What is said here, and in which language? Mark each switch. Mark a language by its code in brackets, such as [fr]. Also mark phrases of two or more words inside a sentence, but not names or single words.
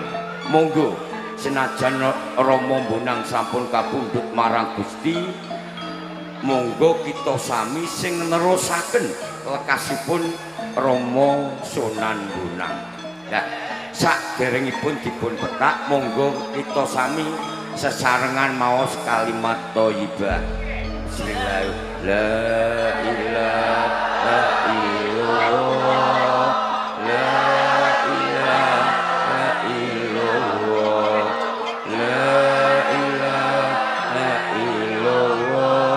[jv] Monggo senajan Rama Bonang sampun kapundhut marang Gusti, monggo kita sami sing nerusaken lekasipun Rama Sunan Bonang. Nah, saderengipun dipun petak, monggo kita sami sesarengan maos kalimat thayyibah. [ar] بسم الله. لا إله إلا الله. لا إله إلا الله. لا إله إلا الله.